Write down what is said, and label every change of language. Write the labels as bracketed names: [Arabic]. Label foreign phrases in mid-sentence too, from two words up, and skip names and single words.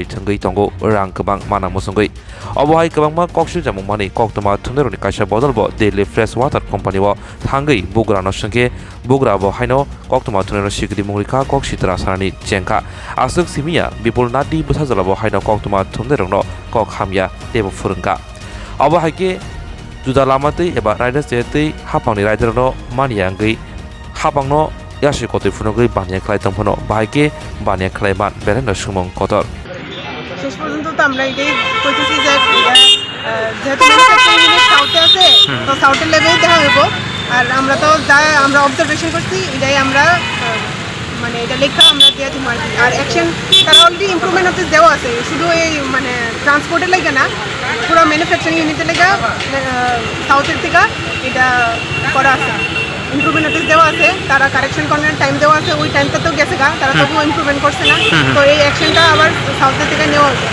[Kok Borok] थंगै तंगो रां गोबां माना मुसुंगै अबहाय गोबांमा कक्सु जामुं माने कक्तमा थुनेरनि कायसा बदलबो डेली फ्रेश वाटार कम्पानिबो थांगै बुग्रानो संगे बुग्राबो हायनो कक्तमा थुनेरनि सिगदि मुंरिखा कक्सितरा सारानि चेंका आसुक सिमिया बिपुल नादि बुसाजलाबो हायनो कक्तमा थुनेरनो कक हामिया देबो फुरुंगा अबहायके जुदा लामातै एबा राइडार जेतै हापांनि राइडारनो मानियांगै हापांनो यासि कतै फुनुगै बानिया ख्लाय तंफनो बाहायके बानिया ख्लाय मान बेरेनो सुमं कतर [Bangla] শেষ পর্যন্ত তো আমরা এটাই কইতেছি যে যেহেতু [English] manufacturing unit [Bangla] সাউথে আছে তো সাউথের লেভেলেই দেখা হইব। আর আমরা তো যা আমরা অবজারভেশন করছি এটাই আমরা মানে এটা লেখা আমরা দিয়ে দিই আর কি। আর অ্যাকশন তারা [English] already improvement [Bangla] হতে দেওয়া আছে, শুধু এই মানে ট্রান্সপোর্টের লেগে না, পুরো [English] manufacturing unit's [Bangla] লেগে সাউথের থেকে এটা করা আছে, [English] improvement notice [Bangla] দেওয়া আছে, তারা কারেকশন করার টাইম দেওয়া আছে, ওই টাইমটা তো গেছে গা, তারা তবুও ইমপ্রুভমেন্ট করছে না, তো এই অ্যাকশনটা আবার সাউথের থেকে নেওয়া হবে।